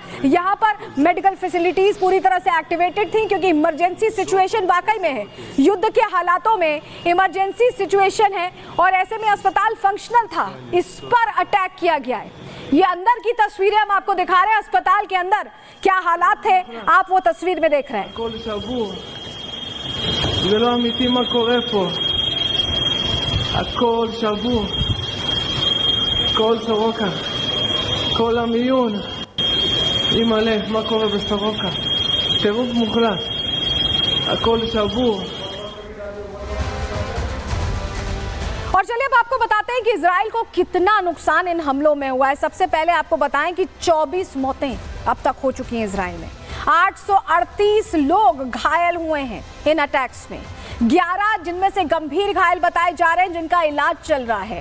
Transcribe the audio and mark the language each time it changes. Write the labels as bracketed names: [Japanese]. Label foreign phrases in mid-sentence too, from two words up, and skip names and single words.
[Hindi] यहाँ पर [English] medical facilities [Hindi] पूरी तरह से एक्टिवेटेड थी, क्योंकि [English] emergency situation [Hindi] वाकई में है, युद्ध के हालातों में [English] emergency situation [Hindi] है, और ऐसे में अस्पताल फंक्शनल था। इस पर अटैक किया गया है। ये अंदर की तस्वीरें हम आपको दिखा रहे हैं, अस्पताल के अंदर क्या हालात थे, आप वो तस्वीर में देख रहे हैं। [Hebrew] זה לא אמיתי מה קורה פה, הכל שבור, כל סורוקה, כל המיון, אימא'לה, מה קורה בסורוקה, טירוף מוחלט, הכל שבור। [Hindi] और चलिए अब आपको बताते हैं कि इजराइल को कितना नुकसान इन हमलों में हुआ है। सबसे पहले आपको बताएं कि 24 मौतें अब तक हो चुकी हैं इजराइल में। 838 लोग घायल हुए हैं इन अटैक्स में, 11 जिनमें से गंभीर घायल बताए जा रहे हैं जिनका इलाज चल रहा है।